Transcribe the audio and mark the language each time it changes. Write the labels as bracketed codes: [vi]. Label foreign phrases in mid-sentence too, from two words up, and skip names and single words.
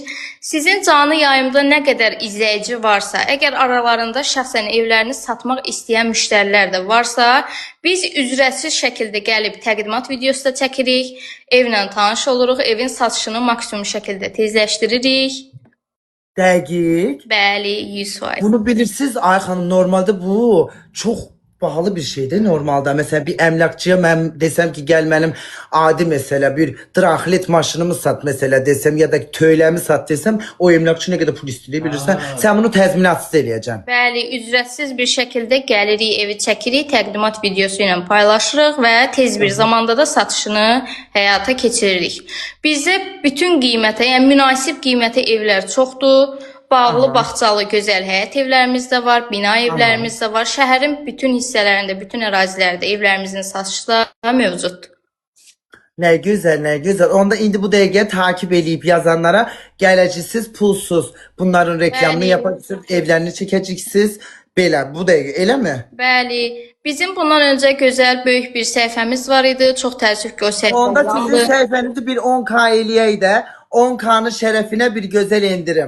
[az] Sizin canlı yayımda nə qədər izləyici varsa, əgər aralarında şəxsən evlərini satmaq istəyən müştərilər də varsa, biz ücretsiz şəkildə gəlib təqdimat videosu da çəkirik, evlə tanış oluruq, evin satışını maksimum şəkildə tezləşdiririk. Dəqiq. Bəli, 100%. Bunu bilirsiniz Ay xanım, normalde [tr] bu çox pahalı bir şeydir [az] normalde. [tr] Mesela bir emlakçıya mən desem ki gel benim adi mesela bir draxlet maşınımı sat mesela desem ya da töyləmi sat desem o emlakçı ne kadar pul istiyor bilirsən. [az] Sen bunu təzminatsız eləyəcəksən. Bəli, ücretsiz bir şəkildə gəlirik, evi çəkirik, təqdimat videosu ilə paylaşırıq və tez bir zamanda da satışını həyata keçiririk. Bizdə bütün qiymətə, yəni münasib qiymətə evlər çoxdur. Bağlı, bağçalı, gözəl həyət evlərimiz də var, bina evlərimiz də var. Şəhərin bütün hissələrində, bütün ərazilərdə evlərimizin satışları mövcuddur. [tr] Ne güzel ne güzel. [az] Onda indi bu dəqiqə takip eləyib yazanlara gələcəksiniz pulsuz. Bunların reklamını Bəli. yapacaksınız, evlərini çəkəcəksiniz. Belə bu dəqiqə elə mi? Bəli, bizim bundan öncə gözəl, böyük bir səhifəmiz var idi. Çox təəssüf ki, o səhifə Onda sizin bağlı. səhifənizi bir 10K eləyək də 10K'nın şərəfinə bir gözəl endirim.